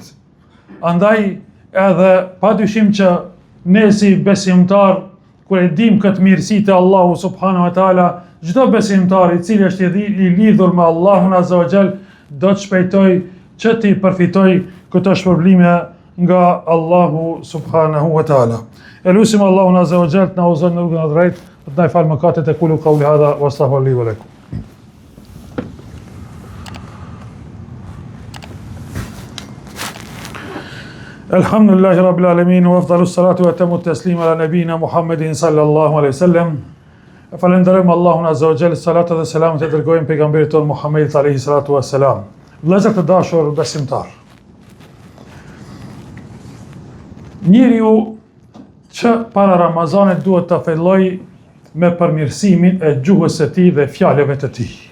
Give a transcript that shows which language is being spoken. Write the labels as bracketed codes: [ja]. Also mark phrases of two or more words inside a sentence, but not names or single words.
[sq] Andaj, edhe padyshim që ne si besimtar, kur e dim këtë mirësi të Allahu [ar] سبحانه وتعالى, [sq] çdo besimtar i cili është i lidhur me Allahun [ar] عز وجل [sq] do të shpejtoj që ti përfitoj këto shpërblime nga Allahu [ar] سبحانه وتعالى. [sq] Elusim Allahun [ar] عز وجل [sq] të na udhëzon në rrugën e drejtë, të na fal mëkatet e [ar] أقول قولي هذا وأستغفر لي ولكم. الحمد لله رب العالمين وأفضل الصلاة وأتم التسليم على نبينا محمد صلى الله عليه وسلم. [sq] Falenderojmë Allahun [ar] عز وجل, [sq] salatu dhe selamet e dërgojmë pejgamberit ton Muhammedit [ar] عليه الصلاة والسلام. [sq] Vëllezër të dashur besimtar, njeriu që para Ramazanit duhet të filloj me përmirësimin e gjuhës së tij dhe fjalëve të tij.